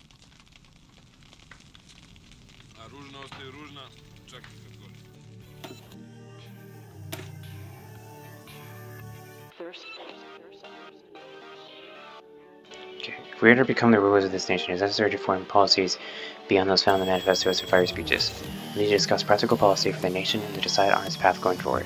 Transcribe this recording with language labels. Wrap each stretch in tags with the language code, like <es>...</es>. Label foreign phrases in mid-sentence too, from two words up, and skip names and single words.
<sr>A ružna ostaje ružna, čak i kad gore.</sr> <en>Okay. If we are to become the rulers of this nation, it is necessary to form policies beyond those found in the manifestos and fire speeches. We need to discuss practical policy for the nation and to decide on its path going forward.</en>